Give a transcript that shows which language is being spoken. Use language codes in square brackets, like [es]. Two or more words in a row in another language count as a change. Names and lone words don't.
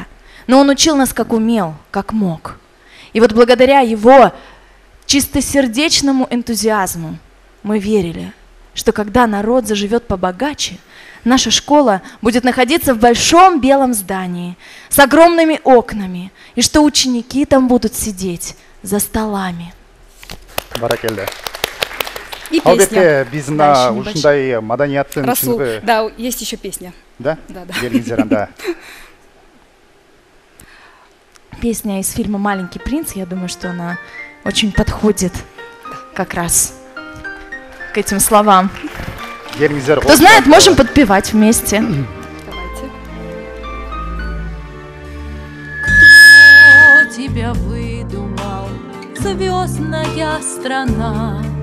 [ru] Но он учил нас как умел, как мог. И вот благодаря его чистосердечному энтузиазму мы верили, что когда народ заживет побогаче, наша школа будет находиться в большом белом здании с огромными окнами, и что ученики там будут сидеть за столами. [ky] Баракелде. [ru] И песня. [ky] Биз [ru] Да, [ky] мына [ru] еще небольшая. [ky] ушундай маданияттын Расул, чыныгы. [ru] да, есть еще песня. Да? Да. [ky] Келиңиздер анда. [ru] Песня из фильма «Маленький принц», я думаю, что она очень подходит как раз к этим словам. [ky] Келиңиздер. [ru] Кто знает, можем подпевать вместе. Давайте. Кто тебя выдумал, звездная страна?